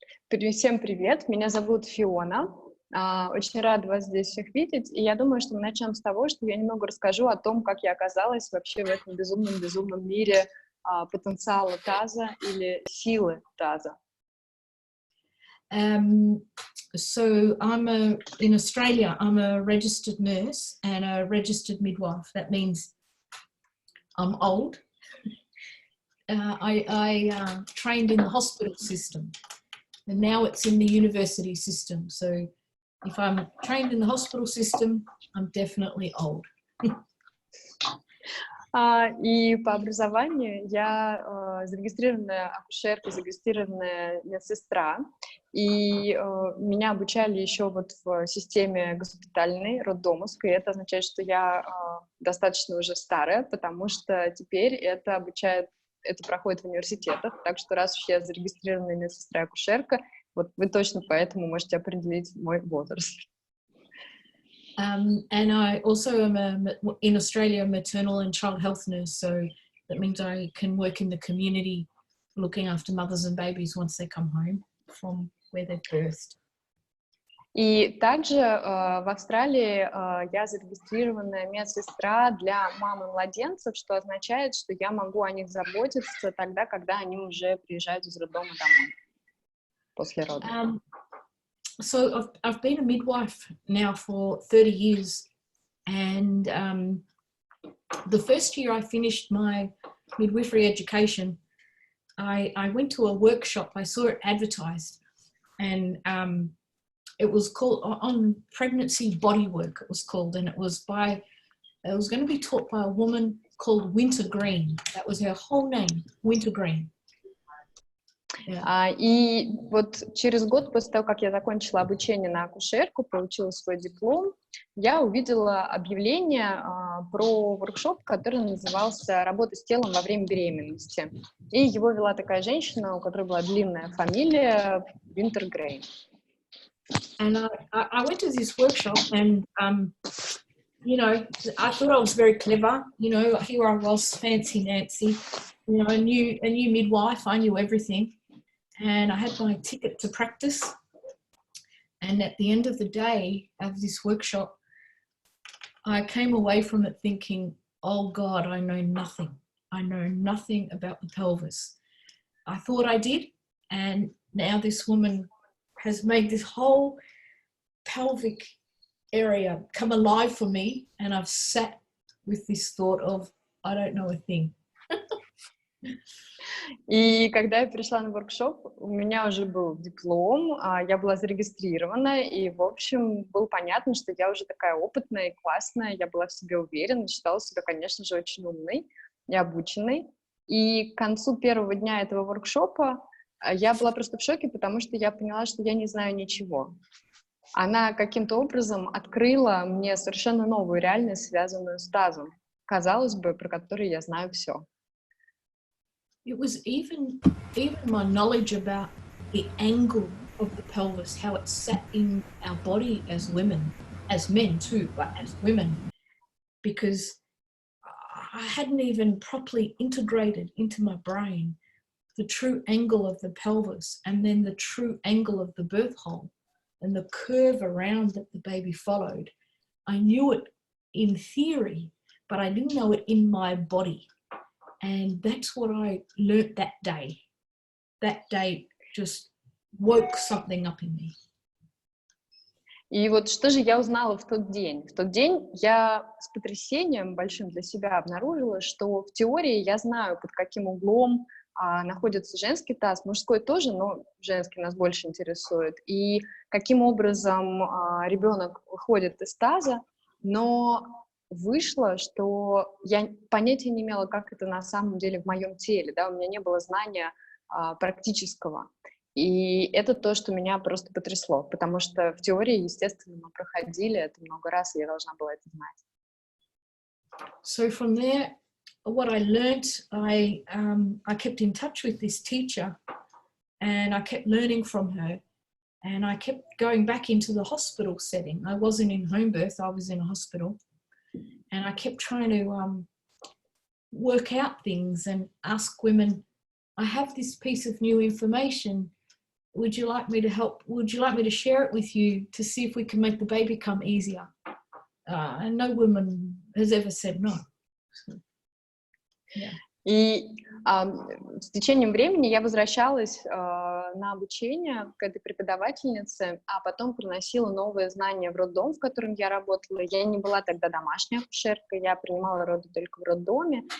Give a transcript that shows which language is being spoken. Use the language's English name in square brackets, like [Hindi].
[Russian] Всем привет, меня зовут Фиона. Очень рада вас здесь всех видеть. И я думаю, что мы начнем с того, что я немного расскажу о том, как я оказалась вообще в этом безумном мире потенциала таза или силы таза. [English] So in Australia, I'm a registered nurse and a registered midwife. That means I'm old. I trained in the hospital system, and now it's in the university system. So if I'm trained in the hospital system, I'm definitely old. [Russian] И по образованию я зарегистрированная акушерка, зарегистрированная медсестра, и меня обучали еще вот в системе госпитальной, роддомовской, и это означает, что я достаточно уже старая, потому что теперь это проходит в университетах, так что раз уж я зарегистрированная медсестра и акушерка, вот вы точно поэтому можете определить мой возраст. [English] And I also am in Australia a maternal and child health nurse, so that means I can work in the community looking after mothers and babies once they come home from where they've birthed. [Russian] И также в Австралии я зарегистрированная медсестра для мам и младенцев, что означает, что я могу о них заботиться тогда, когда они уже приезжают из роддома домой после родов. [English] So I've been a midwife now for 30 years, and the first year I finished my midwifery education, I went to a workshop. I saw it advertised, and it was called on pregnancy bodywork. It was called, and it was going to be taught by a woman called Winter Green. That was her whole name, Winter Green. [Russian] И вот через год после того, как я закончила обучение на акушерку, получила свой диплом, я увидела объявление про воркшоп, который назывался «Работа с телом во время беременности». И его вела такая женщина, у которой была длинная фамилия Wintergrain. [English] And I went to this workshop, and you know, I thought I was very clever. You know, here I was, fancy Nancy. You know, a new midwife. I knew everything. And I had my ticket to practice. And at the end of the day of this workshop, I came away from it thinking, oh God, I know nothing. I know nothing about the pelvis. I thought I did. And now this woman has made this whole pelvic area come alive for me. And I've sat with this thought of, I don't know a thing. [Russian] И когда я пришла на воркшоп, у меня уже был диплом, я была зарегистрирована, и, в общем, было понятно, что я уже такая опытная и классная, я была в себе уверена, считала себя, конечно же, очень умной и обученной. И к концу первого дня этого воркшопа я была просто в шоке, потому что я поняла, что я не знаю ничего. Она каким-то образом открыла мне совершенно новую реальность, связанную с тазом, казалось бы, про которую я знаю все. [English] It was even my knowledge about the angle of the pelvis, how it sat in our body as women, as men too, but as women, because I hadn't even properly integrated into my brain the true angle of the pelvis and then the true angle of the birth hole and the curve around that the baby followed. I knew it in theory, but I didn't know it in my body. And that's what I learnt that day. That day just woke something up in me. [Russian] И вот что же я узнала в тот день? В тот день я с потрясением большим для себя обнаружила, что в теории я знаю, под каким углом находится женский таз, мужской тоже, но женский нас больше интересует, и каким образом ребенок выходит из таза, но вышло, что я понятия не имела, как это на самом деле в моем теле, да, у меня не было знания практического. И это то, что меня просто потрясло, потому что в теории, естественно, мы проходили это много раз, и я должна была это знать. [English] So from there, what I learnt, I kept in touch with this teacher, and I kept learning from her, and I kept going back into the hospital setting. I wasn't in home birth, I was in a hospital, and I kept trying to work out things and ask women, I have this piece of new information. Would you like me to help? Would you like me to share it with you to see if we can make the baby come easier? And no woman has ever said no. So, yeah. [Russian] И с течением времени я возвращалась на обучение к этой преподавательнице, а потом приносила новые знания в роддом, в котором я работала. Я не была тогда домашней акушеркой, я принимала роды только в роддоме.